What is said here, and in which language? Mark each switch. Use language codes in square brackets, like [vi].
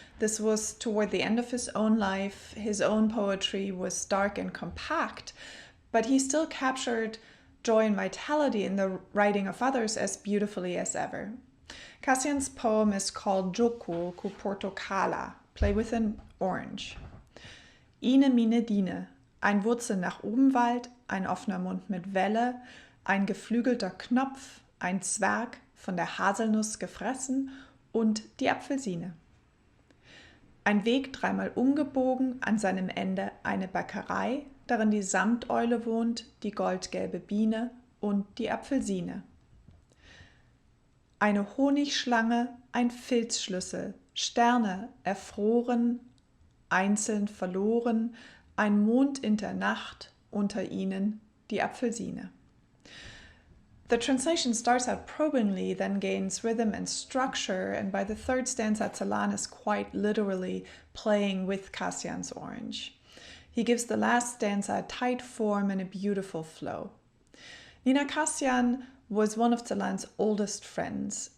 [en] This was toward the end of his own life. His own poetry was dark and compact, but he still captured joy and vitality in the writing of others as beautifully as ever. Kasian's poem is called Joco cu Portocala, play with an orange. [de] Ine mine Dine, ein Wurzel nach oben Wald, ein offener Mund mit Welle, ein geflügelter Knopf, ein Zwerg von der Haselnuss gefressen und die Apfelsine. Ein Weg dreimal umgebogen, an seinem Ende eine Bäckerei, darin die Samteule wohnt, die goldgelbe Biene und die Apfelsine. Eine Honigschlange, ein Filzschlüssel, Sterne erfroren, einzeln verloren, ein Mond in der Nacht, unter ihnen die Apfelsine. [en] The translation starts out probingly, then gains rhythm and structure, and by the third stanza, Celan is quite literally playing with Kasian's orange. He gives the last stanza a tight form and a beautiful flow. Nina Kasian was one of Celan's oldest friends.